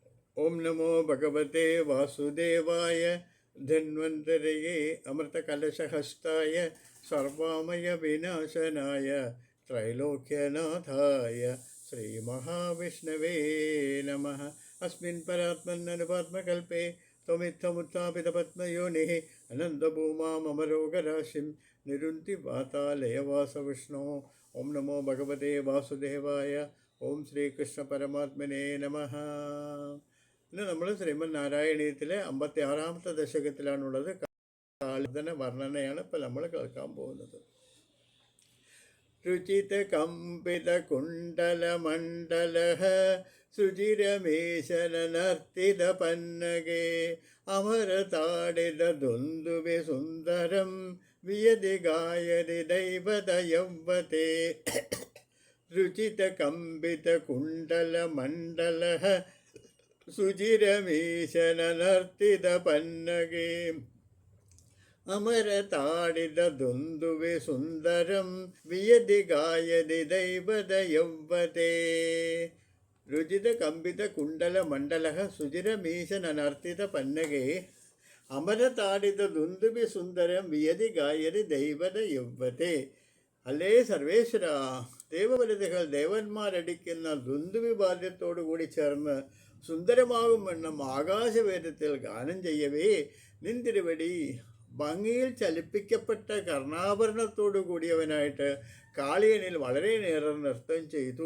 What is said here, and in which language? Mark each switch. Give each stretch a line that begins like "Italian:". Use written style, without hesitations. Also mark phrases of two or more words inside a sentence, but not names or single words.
Sanskrit: ओम नमो भगवते वासुदेवाय धन्वन्तरये अमृतकलशहस्ताय सर्वामय विनाशनाय त्रैलोक्यनाथाय श्रीमहाविष्णवे नमः। अस्मिन् परात्मन्ननुपात्मकल्पे त्वमित्थमुत्थापितपद्मयोनिः अनन्तभूमामरोगराशिं निरुन्ति वातालयवासविष्णो। ओम नमो भगवते वासुदेवाय। ഓം ശ്രീകൃഷ്ണ പരമാത്മനേ നമഃ.
Malayalam: ഇന്ന് നമ്മൾ ശ്രീമദ് നാരായണീയത്തിലെ 56-ാമത്തെ ദശകത്തിലാണുള്ളത്. കാളിദന വർണ്ണനയാണ് ഇപ്പോൾ നമ്മൾ കേൾക്കാൻ പോകുന്നത്.
Sanskrit: രുചിത കമ്പിത കുണ്ടല മണ്ഡലഃ സുചിരമേശനർത്തിത പന്നകേ അമരതാടിത ദുന്ദുവി സുന്ദരം വിയതി ഗായതി ദൈവത യൗവതേ. रुचितकम्बितकुण्डलमण्डलः सुचिरमीशननर्तितपन्नगे अमरताडितदुन्दुवे सुन्दरं वियदि गायदि दैवदयौवते. रुचितकम्बितकुण्डलमण्डलः सुचिरमीशननर्तितपन्नगे अमरताडितदुन्दुवे सुन्दरं वियदि गायदि दैवदयौवते.
Malayalam: അല്ലേ സർവേശ്വര, ദേവവനിതകൾ ദേവന്മാരടിക്കുന്ന ദുന്ദുവിവാദ്യത്തോടു കൂടി ചേർന്ന് സുന്ദരമാകും വണ്ണം ആകാശവേദത്തിൽ ഗാനം ചെയ്യവേ നിന്തിരുവടി ഭംഗിയിൽ ചലിപ്പിക്കപ്പെട്ട കർണാഭരണത്തോടു കൂടിയവനായിട്ട് കാളിയനിൽ വളരെ നേരം നൃത്തം ചെയ്തു.